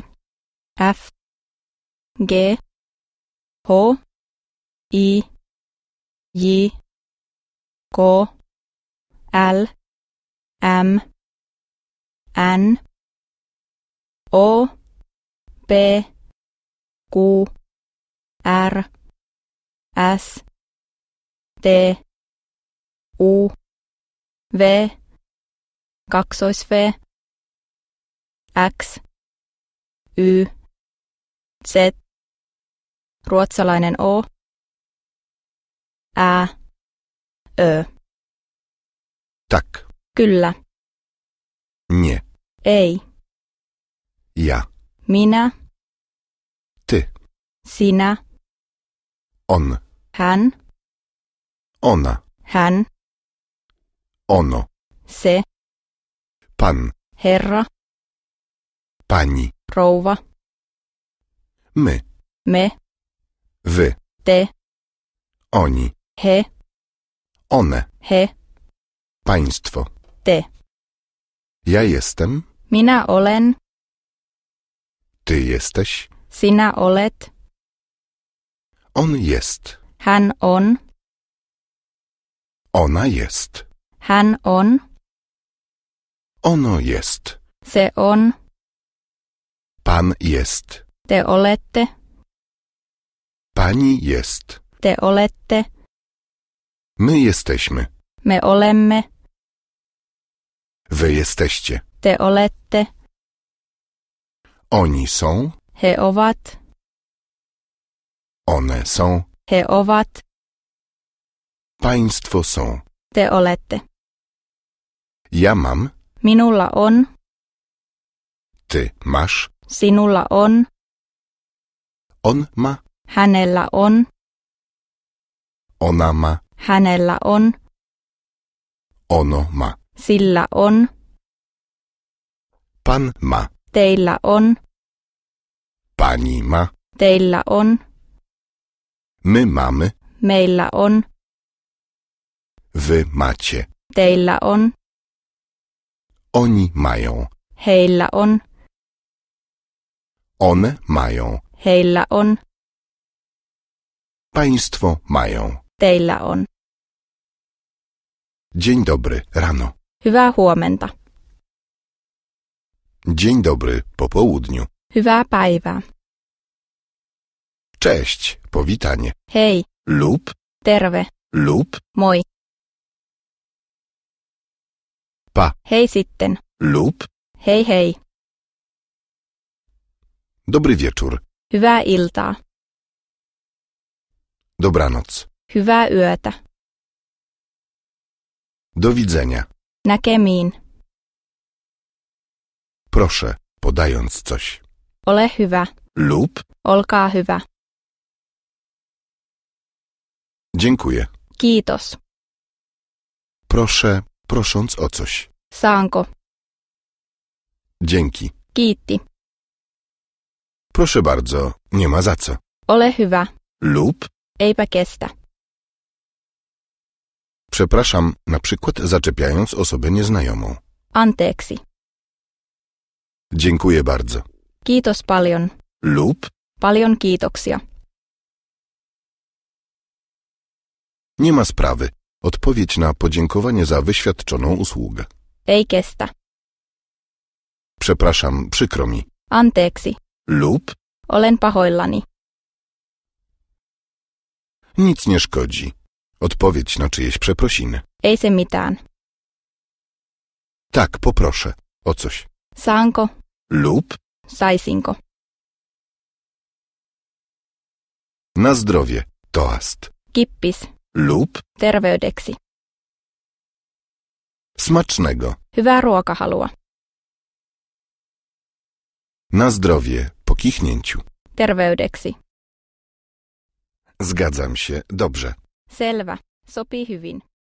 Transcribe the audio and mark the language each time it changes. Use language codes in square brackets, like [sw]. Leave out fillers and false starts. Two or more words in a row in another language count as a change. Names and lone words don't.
[fi] F, G, H, I, J, K, L, M, N, O, P, Q, R, S, T, U, V, V, X, Y, Z, ruotsalainen O, Ä, Ö. [pl] Tak. [fi] Kyllä. [pl] Nie. [fi] Ei. [pl] Ja. [fi] Minä. [pl] Ty. [fi] Sinä. [pl] On. [fi] Hän. [pl] Ona. [fi] Hän. [pl] Ono. [fi] Se. [pl] Pan. [fi] Herra. [pl] Pani. [fi] Rouva. [pl] My. [fi] Me. [pl] Wy. [fi] Te. [pl] Oni. [fi] He. [pl] One. [fi] He. [pl] Państwo. [fi] Te. [pl] Ja jestem. [fi] Minä olen. [pl] Ty jesteś. [fi] Sinä olet. [pl] On jest. [fi] Hän on. [pl] Ona jest. [fi] Hän on. [pl] Ono jest. [fi] Se on. [pl] Pan jest. [fi] Te olette. [pl] Pani jest. [fi] Te olette. [pl] My jesteśmy. [fi] Me olemme. [pl] Wy jesteście. [fi] Te olette. [pl] Oni są. [fi] He ovat. [pl] One są. [fi] He ovat. [pl] Państwo są. [fi] Te olette. [pl] Ja mam. [fi] Minulla on. [pl] Ty masz. [fi] Sinulla on. [pl] On ma. [fi] Hänellä on. [pl] Ona ma. [fi] Hänellä on. [pl] Ono ma. [fi] Sillä on. [pl] Pan ma. [fi] Teillä on. [pl] Pani ma. [fi] Teillä on. [pl] My mamy. [fi] Meillä on. [pl] Wy macie. [fi] Teillä on. [pl] Oni mają. [fi] Heillä on. [pl] One mają. [fi] Heillä on. [pl] Państwo mają. [fi] Teillä on. [pl] Dzień dobry, rano. [fi] Hyvää huomenta. [pl] Dzień dobry, po południu. [fi] Hyvää päivää. [pl] Cześć, powitanie. [fi] Hei. [pl] Lub. [fi] Terve. [pl] Lub. [fi] Moi. [pl] Pa. [fi] Hei sitten. [pl] Lub. [fi] Hei hei. [pl] Dobry wieczór. [fi] Hyvää iltaa. [pl] Dobranoc. [fi] Hyvää yötä. [pl] Do widzenia. [fi] Näkemiin. [pl] Proszę, podając coś. [fi] Ole hyvä. [pl] Lub. [fi] Olkaa hyvä. [pl] Dziękuję. [fi] Kiitos. [pl] Proszę, prosząc o coś. [fi] Saanko? [pl] Dzięki. [fi] Kiitti. [pl] Proszę bardzo, nie ma za co. [fi] Ole hyvä. [pl] Lub. [fi] Eipä kestä. [pl] Przepraszam, na przykład zaczepiając osobę nieznajomą. [fi] Anteeksi. [pl] Dziękuję bardzo. [fi] Kiitos paljon. [pl] Lub. [fi] Paljon kiitoksia. [pl] Nie ma sprawy. Odpowiedź na podziękowanie za wyświadczoną usługę. [fi] Ei kestä. [pl] Przepraszam, przykro mi. [fi] Anteeksi. [pl] Lub. [fi] Olen pahoillani. [pl] Nic nie szkodzi. Odpowiedź na czyjeś przeprosiny. [fi] Ei se mitään. [pl] Tak, poproszę. O coś. [fi] Saanko? [pl] Lub. [fi] Saisinko? [pl] Na zdrowie. Toast. [fi] Kippis. [pl] Lub. [fi] Terveydeksi. [pl] Smacznego. [fi] Hyvää ruokahalua. [pl] Na zdrowie. Po kichnięciu. [fi] Terveydeksi. [pl] Zgadzam się. Dobrze. [fi] Selvä. Sopii hyvin.